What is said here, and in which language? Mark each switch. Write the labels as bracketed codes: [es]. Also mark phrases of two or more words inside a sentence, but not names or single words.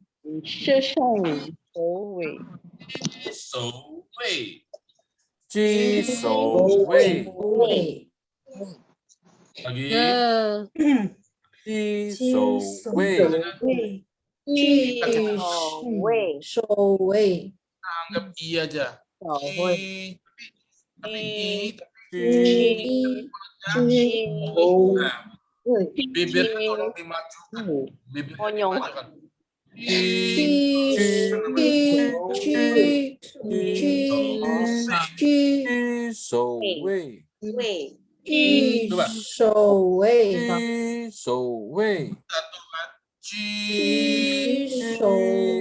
[zh] 是上首尾，居首位，位， [id] lagi [zh] 居首位，位，居首位， [id] anggap i aja. [zh] 首 [id] I, [zh] 位， [id] tapi i, [zh] 居 [id] nah, bibirnya tolong dimajukan. Bibirnya dimajukan. [zh] 居首位，居首位，居首位，居首位，